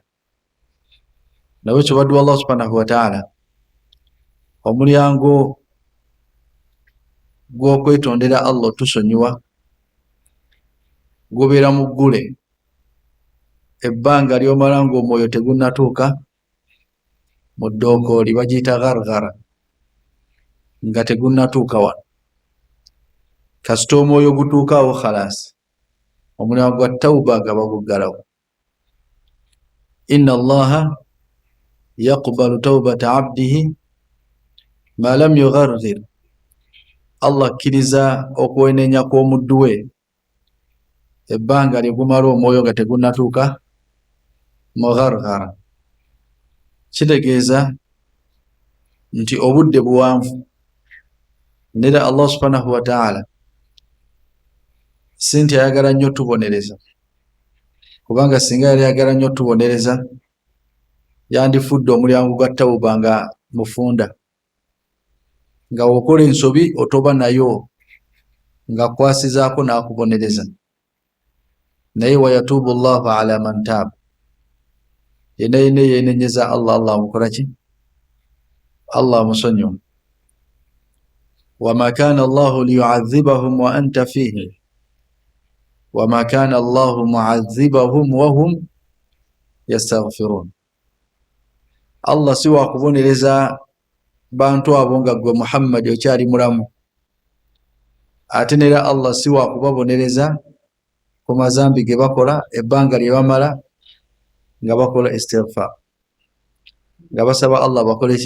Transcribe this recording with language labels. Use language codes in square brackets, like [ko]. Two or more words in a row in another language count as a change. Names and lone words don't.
[lg] Nawekyo baddu [ar] الله سبحانه وتعالى [lg] omulyango gw'okwetondera Allah tusonyiwa gubeera muggule ebbanga lyomala ng'omwoyo tegunnatuuka mu ddookooli bagiyita gharghara nga tegunnatuuka wano. Kasita omwoyo gutuukaawo khalas omulyango gwa tawuba nga baguggalawo. [ar] إن الله يقبل توبة عبده ما لم يغرغر. [lg] Allah akkiriza okwenenya kw'omuddu we ebbanga lyegumala omwoyo nga tegunnatuuka mu gharghara. Kitegeeza nti obudde buwanvu nera [ar] الله سبحانه وتعالى [lg] sinti ayagala nnyo tubonereza, kubanga singa yali ayagala nnyo tubonereza yandifudde omulyango gwa tawuba nga mufunda, nga wokola ensobi otoba nayo nga kwasizaako n'akubonereza. Naye [ar] ويتوب الله على من تاب, [lg] yenna yenenyeza Allah, Allah amukola ki? Allah amusonyiwa. [ar] وما كان الله ليعذبهم وأنت فيهم وما كان الله معذبهم وهم يستغفرون. [lg] Allah si wakubonereza bantu abo nga gwe Muhammad okyali mulamu, ate nera Allah si wakubabonereza ku mazambi ge bakola ebbanga lye bamala nga bakola istighfar, nga basaba Allah bakole ki?